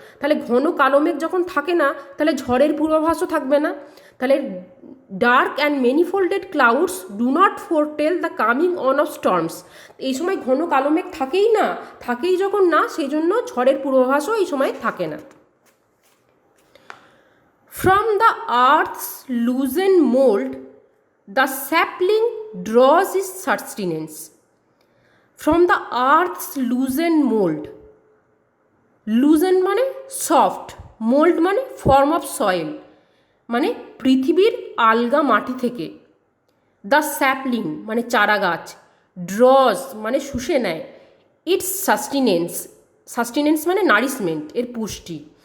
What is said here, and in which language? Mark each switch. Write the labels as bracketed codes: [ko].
[bn] তাহলে ঘন কালো মেঘ যখন থাকে না, তাহলে ঝড়ের পূর্বাভাসও থাকবে না। [en] তাহলে dark and manifolded clouds do not foretell the coming on of storms. [bn] এই সময় ঘন কালো মেঘ থাকেই যখন না, সেই জন্য ঝড়ের পূর্বাভাসও এই সময় থাকে না। [en] From the earth's loosened mold, the sapling draws its sustenance. From the earth's loosened mold. Loosened [bn] মানে সফট, মোল্ড মানে [en] form of soil, [bn] মানে পৃথিবীর আলগা মাটি থেকে। দ্য স্যাপলিং মানে চারা গাছ। ড্রজ মানে শুষে নেয়। [en] its sustenance [bn] মানে নারিশমেন্ট, এর পুষ্টি।